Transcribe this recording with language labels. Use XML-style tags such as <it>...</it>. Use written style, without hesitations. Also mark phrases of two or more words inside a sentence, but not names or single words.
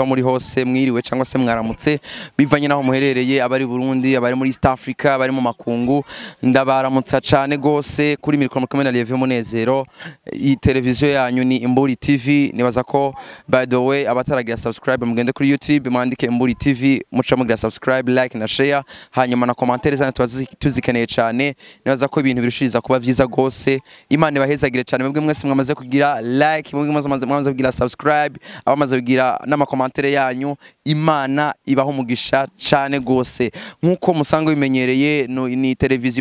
<rn>muri hose mwiriwe cyangwa se mwaramutse bivanye naho muherereye abari Burundi abari muri East Africa abari mu makungu ndabaramutsa cyane gose kuri mikoro mukomeye na Live Munezero iyi televiziyo yanyu ni Imburi TV nibaza ko</rn> <en>by the way</en> <rn>abataragira subscribe mugende kuri YouTube mwandike Imburi TV muca mugira subscribe like na share hanyuma na commentaires zanyu tuzikeneye cyane nibaza ko ibintu birushiriza kuba vyiza gose Imana ibahezagire cyane mwebwe mwese mwamaze kugira like mwamaze kugira subscribe abamaze kugira n'amakomantere yanyu Imana ibaho umugisha cyane gose nkuko musanga bimenyereye ni televiziyo</rn>